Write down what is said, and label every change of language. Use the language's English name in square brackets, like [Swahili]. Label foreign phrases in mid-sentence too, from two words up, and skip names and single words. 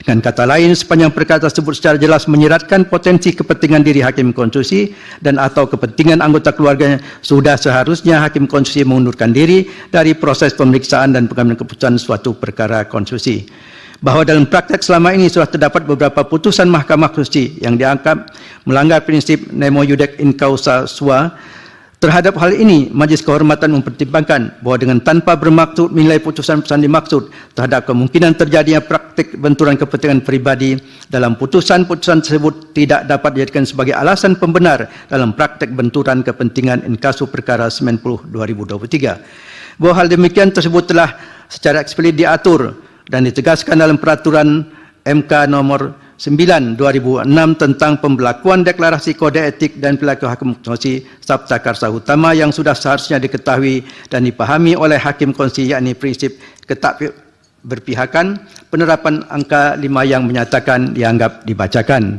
[Indonesian] Dengan kata lain, sepanjang perkara tersebut secara jelas menyiratkan potensi kepentingan diri Hakim Konstitusi dan atau kepentingan anggota keluarganya, sudah seharusnya Hakim Konstitusi mengundurkan diri dari proses pemeriksaan dan pengambilan keputusan suatu perkara konstitusi. Bahwa dalam praktek selama ini sudah terdapat beberapa putusan Mahkamah Konstitusi yang dianggap melanggar prinsip [Latin] nemo iudex in causa sua. [Indonesian] Terhadap hal ini, Majelis Kehormatan mempertimbangkan bahwa dengan tanpa bermaksud menilai putusan-putusan dimaksud terhadap kemungkinan terjadinya praktik benturan kepentingan pribadi dalam putusan-putusan tersebut tidak dapat dijadikan sebagai alasan pembenar dalam praktik benturan kepentingan [Latin] in casu [Indonesian] perkara 90/2023. Bahwa hal demikian tersebut telah secara eksplisit diatur dan ditegaskan dalam peraturan MK nomor 9/2006 tentang pembelakuan deklarasi kode etik dan perilaku Hakim Konstitusi Sabta Karsa Utama yang sudah seharusnya diketahui dan dipahami oleh Hakim Konstitusi, yakni prinsip ketak berpihakan, penerapan angka 5 yang menyatakan dianggap dibacakan.